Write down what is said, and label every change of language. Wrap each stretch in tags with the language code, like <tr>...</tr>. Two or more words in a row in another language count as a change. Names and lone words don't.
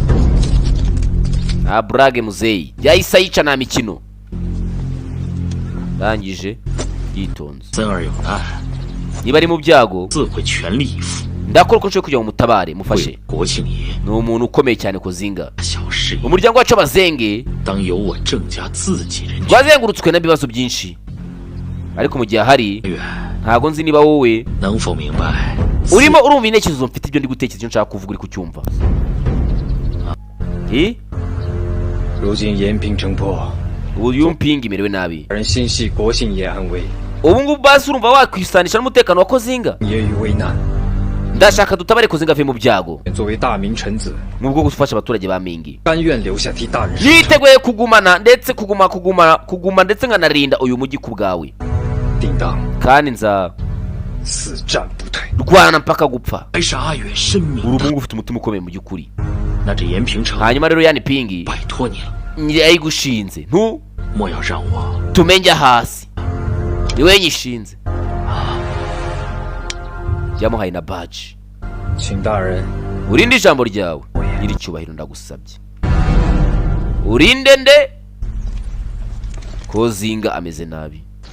<rw>Brage muzeyi yahise ayica nta mikino. Rangije yitonze.</rw> <zh>曾儿有难，</zh> <rw>niba ari mu byago</rw> <zh>自会全力以赴，</zh> <rw>ndakora uko nshoboye kugira ngo mutabare mufashe.</rw> <zh>为国庆爷</zh> <rw>ni umuntu ukomeye cyane Kozinga.</rw> <zh>小事，</zh> <rw>umuryango wacu w'abazenge</rw> <zh>当由我郑家自己人决。</zh> <rw>twazengurutswe n'ibibazo byinshi, ariko mu gihe ahari</rw> <zh>远</zh> <rw>ntago nzi niba wowe</rw> <zh>能否明白？</zh> <rw>urimo urumva intekerezo mfite, ibyo ndi gutekereza, icyo nshaka kuvuga uri kucyumva.</rw> <zh>如今延平城破，</zh> <rw>ubu yumpinga imerewe nabi.</rw> <zh>人心系国兴爷安危，</zh> <rw>ubu ngubu basi urumva wakwisanisha n'umutekano wa Kozinga.</rw> <zh>爷于危难，</zh> <rw>ndashaka dutabare Kozinga ave mu byago</rw> <zh>作为大明臣子，</zh> <rw>mu bwo gufasha abaturage ba Mingi.</rw> <zh>甘愿留下替大人。</zh> <rw>yiteguye kugumana ndetse kuguma ndetse nkanarinda uyu mujyi ku bwawe,</rw> <zh>定当</zh> <rw>kandi nza</rw> <zh>死战不退。</zh> <rw>rwana mpaka gupfa.</rw> <zh>还是阿远深明</zh> <rw>uri</rw> <zh>的。</zh> <rw>umuhungu ufite umutima ukomeye mu by'ukuri.</rw> <zh>那这延平城</zh> <rw>hanyuma rero yani pingi</rw> <zh>拜托你了，</zh> <rw>yayigushinze ntu</rw> <zh>莫要让我</zh> <rw>tumenye hasi, niwe nyishinze. yamuhaye na badge.</rw> <zh>请大人</zh> <rw>urinde ijambo ryawe nyiri cyubahiro, ndagusabye urinde nde. Kozinga ameze nabi.</rw>